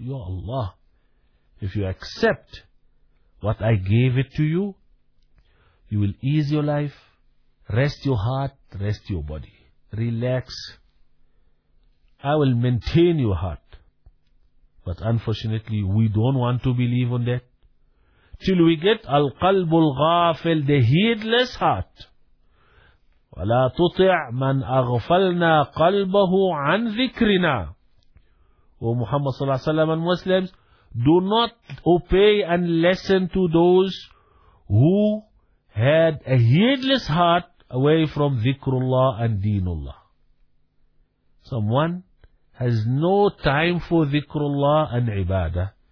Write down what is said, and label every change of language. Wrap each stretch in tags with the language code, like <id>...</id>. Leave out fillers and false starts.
<en>يا الله, if you accept what I gave it to you, you will ease your life, rest your heart, rest your body, relax. I will maintain your heart. But unfortunately, we don't want to believe on that. Till we get القلب الغافل, the heedless heart.</en> <ar>ولا تطع من أغفلنا قلبه عن ذكرنا.</ar> <en>O Muhammad sallallahu alaihi wasallam and Muslims, do not obey and listen to those who had a heedless heart away from dhikrullah and deenullah. Someone has no time for dhikrullah and ibadah.</en>